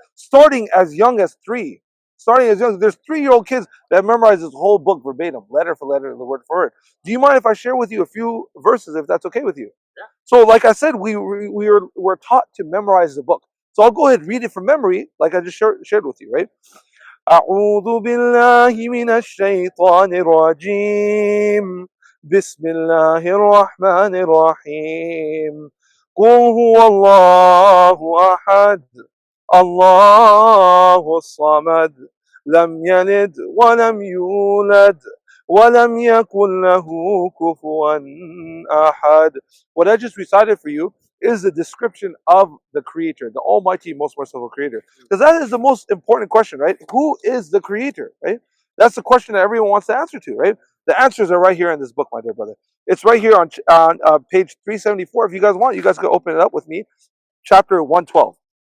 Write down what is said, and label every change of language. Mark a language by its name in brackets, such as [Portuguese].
[English] Starting as young as 3. There's 3-year-old kids that memorize this whole book verbatim, letter for letter, the word for word. Do you mind if I share with you a few verses, if that's okay with you? Yeah. So, like I said, we're taught to memorize the book. So I'll go ahead and read it from memory, like I just shared with you, right? [Arabic] أعوذ بالله من الشيطان الرجيم بسم الله الرحمن الرحيم قل هو الله أحد الله الصمد لم يلد ولم يولد ولم يكن له كفوا أحد. [English] What I just recited for you is the description of the Creator, the Almighty, most merciful Creator. Because that is the most important question, right? Who is the Creator, right? That's the question that everyone wants to answer to, right? The answers are right here in this book, my dear brother. It's right here on page 374. If you guys want, you guys can open it up with me. Chapter 112.